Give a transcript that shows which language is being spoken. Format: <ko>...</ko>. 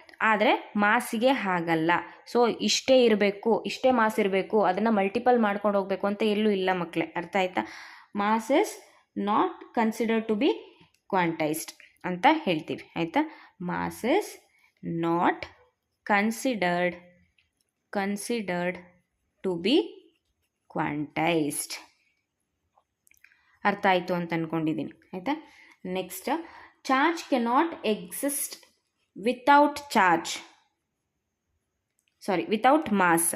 <kn>ಆದರೆ ಮಾಸಿಗೆ ಹಾಗಲ್ಲ. ಸೊ ಇಷ್ಟೇ ಇರಬೇಕು, ಇಷ್ಟೇ ಮಾಸ್ ಇರಬೇಕು, ಅದನ್ನು ಮಲ್ಟಿಪಲ್ ಮಾಡ್ಕೊಂಡು ಹೋಗಬೇಕು ಅಂತ ಎಲ್ಲೂ ಇಲ್ಲ ಮಕ್ಕಳೇ, ಅರ್ಥ ಆಯ್ತಾ.</kn> <en>mass is not considered to be quantized</en> <kn>ಅಂತ ಹೇಳ್ತೀವಿ, ಆಯಿತಾ.</kn> <en>Mass is not considered considered to be quantized.</en> <kn>ಅರ್ಥ ಆಯಿತು ಅಂತ ಅಂದ್ಕೊಂಡಿದ್ದೀನಿ, ಆಯಿತಾ.</kn> <en>Next, charge cannot exist without without mass.</en>